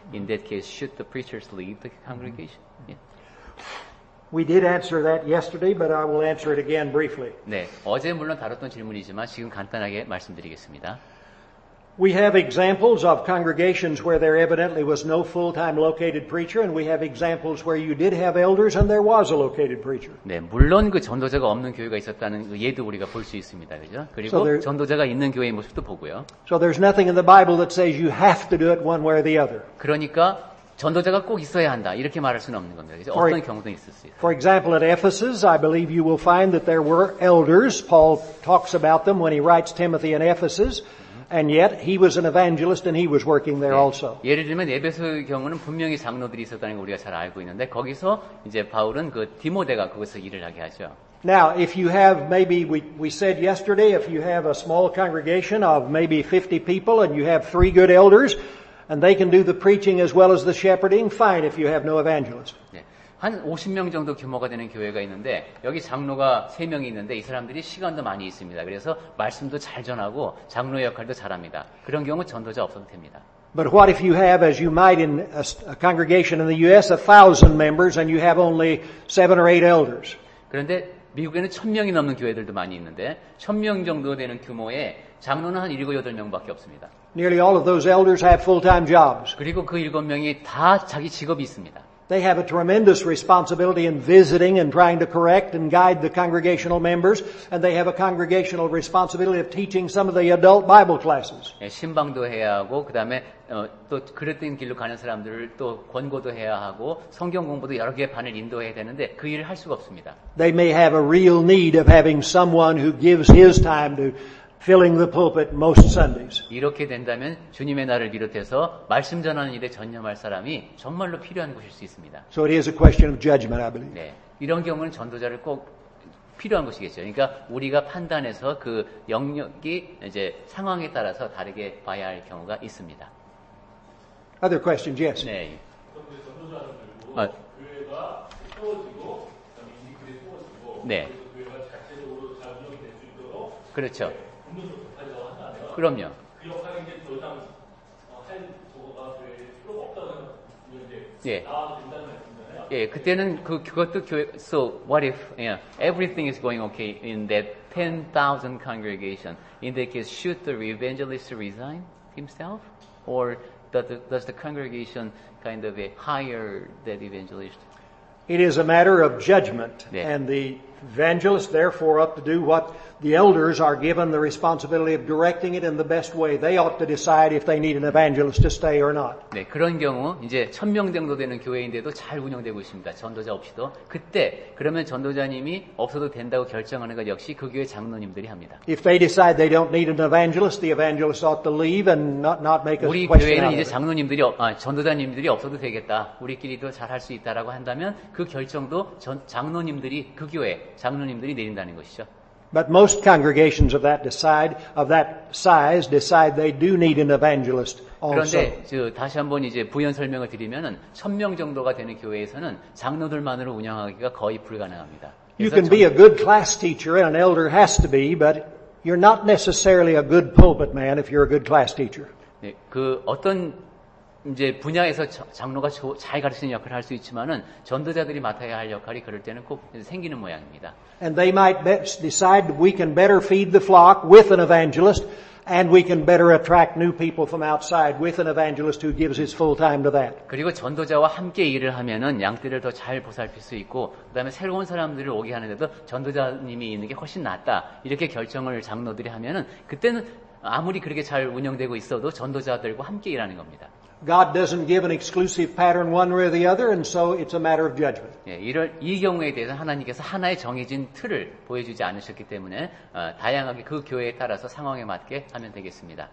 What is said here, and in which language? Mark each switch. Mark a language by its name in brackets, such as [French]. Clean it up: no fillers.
[English] In that case, should the preachers lead the congregation? Yeah. We did answer that yesterday, but I will answer it again briefly. [Korean] 네, 어제 물론 다뤘던 질문이지만 지금 간단하게 말씀드리겠습니다. [English] We have examples of congregations where there evidently was no full-time located preacher, and we have examples where you did have elders and there was a located preacher. [Korean] 네, 물론 그 전도자가 없는 교회가 있었다는 그 예도 우리가 볼 수 있습니다. 그죠? 그리고 전도자가 있는 교회의 모습도 보고요. [English] So there's nothing in the Bible that says you have to do it one way or the other. [Korean] 그러니까 전도자가 꼭 있어야 한다. 이렇게 말할 수는 없는 겁니다. 그죠? 어떤 경우도 있을 수 있어요. [English] For example, at Ephesus, I believe you will find that there were elders. Paul talks about them when he writes Timothy in Ephesus. And yet, he was an evangelist and he was working there also. [Korean] 예를 들면 에베소의 경우는 분명히 장로들이 있었다는 걸 우리가 잘 알고 있는데 거기서 이제 바울은 그 디모데가 거기서 일을 하게 하죠. [English] Now, if you have maybe we said yesterday, if you have a small congregation of maybe 50 people and you have 3 good elders and they can do the preaching as well as the shepherding, fine if you have no evangelist. [Korean] 네. 한 50명 정도 규모가 되는 교회가 있는데 여기 장로가 3명이 있는데 이 사람들이 시간도 많이 있습니다. 그래서 말씀도 잘 전하고 장로의 역할도 잘합니다. 그런 경우 전도자 없어도 됩니다. [English] But what if you have, as you might in a congregation in the U.S., 1,000 members and you have only 7 or 8 elders? [Korean] 그런데 미국에는 1,000명이 넘는 교회들도 많이 있는데 1,000명 정도 되는 규모의 장로는 한 7, 8명밖에 없습니다. [English] Nearly all of those elders have full-time jobs. [Korean] 그리고 그 7명이 다 자기 직업이 있습니다. [English] They have a tremendous responsibility in visiting and trying to correct and guide the congregational members, and they have a congregational responsibility of teaching some of the adult Bible classes. [Korean] 신방도 해야 하고 그다음에 또 그랬던 길로 가는 사람들을 또 권고도 해야 하고 성경 공부도 여러 개의 반을 인도해야 되는데 그 일을 할 수가 없습니다. [English] They may have a real need of having someone who gives his time to filling the pulpit most Sundays. [Korean] 이렇게 된다면 주님의 날을 비롯해서 말씀 전하는 일에 전념할 사람이 정말로 필요한 것일 수 있습니다. [English] So it is a question of judgment, I believe. [Korean] 네, 이런 경우는 전도자를 꼭 필요한 것이겠죠. 그러니까 우리가 판단해서 그 영역이 이제 상황에 따라서 다르게 봐야 할 경우가 있습니다. [English] Other questions? Yes. [Korean] 네. 교회가 세워지고, 인디클이 세워지고, 네. 교회가 자체적으로 잘 운영될 수 있도록 그렇죠. 공동적 역할이라고 한다면 그럼요. 그 역할이 이제 더 이상 할 도구가 교회에 필요가 없다는 이제 예. 나와도 된다는 말씀이잖아요. 예, 그때는 그것도 교회. [English] So what if everything is going okay in that 10,000 congregation? In that case, should the evangelist resign himself, or does the congregation kind of hire that evangelist? It is a matter of judgment, Yeah. and the evangelists therefore ought to do what the elders are given the responsibility of directing it in the best way. They ought to decide if they need an evangelist to stay or not. [Korean] 네, 그런 경우 이제 1,000명 정도 되는 교회인데도 잘 운영되고 있습니다. 전도자 없이도. 그때 그러면 전도자님이 없어도 된다고 결정하는 것 역시 그 교회 장로님들이 합니다. [English] If they decide they don't need an evangelist, the evangelist ought to leave and not make a [Korean] 우리 [English] question [Korean] 교회는 [English] out [Korean] 이제 [English] of it. [Korean] 장로님들이 전도자님들이 없어도 되겠다. 우리끼리도 잘 할 수 있다라고 한다면 그 결정도 장로님들이 그 교회 장로님들이 내린다는 것이죠. [English] But most congregations of that size decide they do need an evangelist also. [Korean] 그런데 다시 한번 이제 부연 설명을 드리면은 1,000명 정도가 되는 교회에서는 장로들만으로 운영하기가 거의 불가능합니다. [English] You can be a good class teacher and an elder has to be, but you're not necessarily a good pulpit man if you're a good class teacher. [Korean] 네, 그 어떤 이제 분야에서 장로가 잘 가르치는 역할을 할 수 있지만은 전도자들이 맡아야 할 역할이 그럴 때는 꼭 생기는 모양입니다. [English] And they might decide we can better feed the flock with an evangelist, and we can better attract new people from outside with an evangelist who gives his full time to that. [Korean] 그리고 전도자와 함께 일을 하면은 양떼를 더 잘 보살필 수 있고, 그다음에 새로운 사람들을 오게 하는데도 전도자님이 있는 게 훨씬 낫다. 이렇게 결정을 장로들이 하면은 그때는 아무리 그렇게 잘 운영되고 있어도 전도자들과 함께 일하는 겁니다. [English] God doesn't give an exclusive pattern one way or the other, and so it's a matter of judgment. [Korean] 예, 이 경우에 대해서 하나님께서 하나의 정해진 틀을 보여주지 않으셨기 때문에 다양하게 그 교회에 따라서 상황에 맞게 하면 되겠습니다.